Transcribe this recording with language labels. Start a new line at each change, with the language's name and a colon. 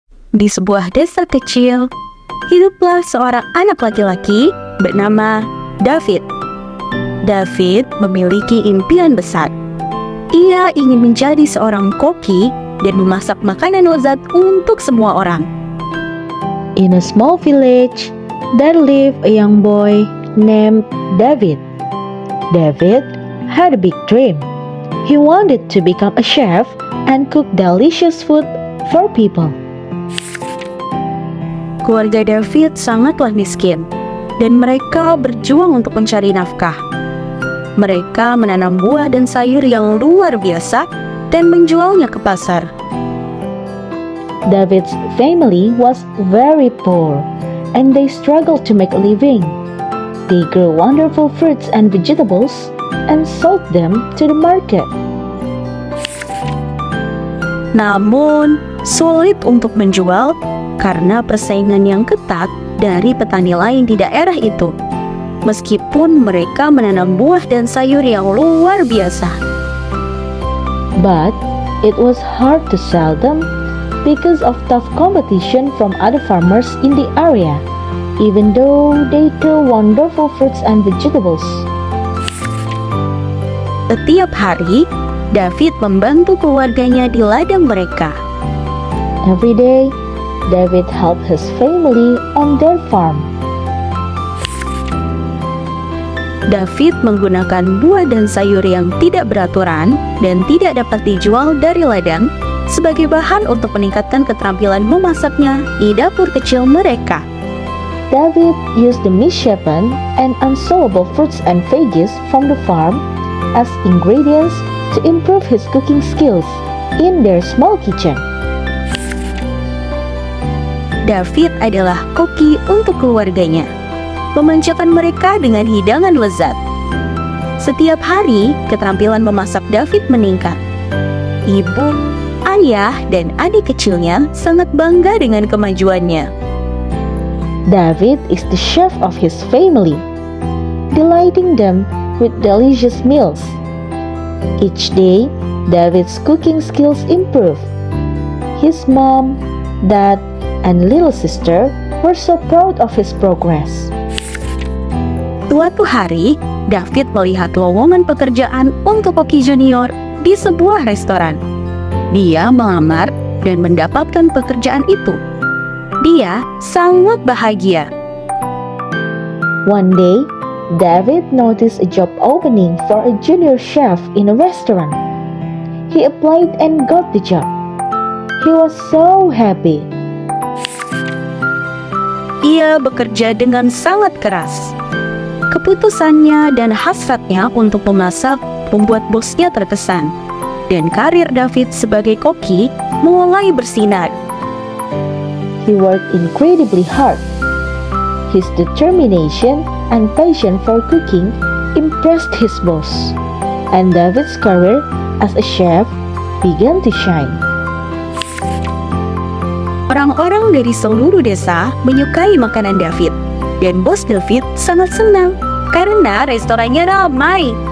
Indonesian: Di sebuah desa kecil, hiduplah seorang anak laki-laki bernama David. David memiliki impian besar. Ia ingin menjadi seorang koki dan memasak makanan lezat untuk semua orang.
English: In a small village, there lived a young boy named David. David had a big dream. He wanted to become a chef and cook delicious food for people.
Indonesian: Keluarga David sangatlah miskin, dan mereka berjuang untuk mencari nafkah. Mereka menanam buah dan sayur yang luar biasa dan menjualnya ke pasar.
English: David's family was very poor, and they struggled to make a living. They grew wonderful fruits and vegetables and sold them to the market.
Indonesian: Namun, sulit untuk menjual karena persaingan yang ketat dari petani lain di daerah itu. Meskipun mereka menanam buah dan sayur yang luar biasa.
English: But it was hard to sell them because of tough competition from other farmers in the area. even though they grow wonderful fruits and vegetables.
Indonesian: Setiap hari, David membantu keluarganya di ladang mereka.
English: Every day, David helped his family on their farm.
Indonesian: David menggunakan buah dan sayur yang tidak beraturan dan tidak dapat dijual dari ladang sebagai bahan untuk meningkatkan keterampilan memasaknya di dapur kecil mereka.
English: David used the misshapen and unsellable fruits and veggies from the farm as ingredients to improve his cooking skills in their small kitchen.
Indonesian: David adalah koki untuk keluarganya, memanjakan mereka dengan hidangan lezat. Setiap hari, keterampilan memasak David meningkat. Ibu, ayah, dan adik kecilnya sangat bangga dengan kemajuannya.
English: David is the chef of his family, delighting them with delicious meals. Each day, David's cooking skills improve. His mom, dad, and little sister were so proud of his progress.
Indonesian: Suatu hari, David melihat lowongan pekerjaan untuk koki junior di sebuah restoran. Dia melamar dan mendapatkan pekerjaan itu. Dia sangat bahagia.
English: One day, David noticed a job opening for a junior chef in a restaurant. He applied and got the job. He was so happy.
Indonesian: Ia bekerja dengan sangat keras. Keputusannya dan hasratnya untuk memasak membuat bosnya terkesan. Dan karir David sebagai koki mulai bersinar.
English: He worked incredibly hard. His determination and passion for cooking impressed his boss, and David's career as a chef began to shine.
Indonesian: Orang-orang dari seluruh desa menyukai makanan David, dan bos David sangat senang karena restorannya ramai.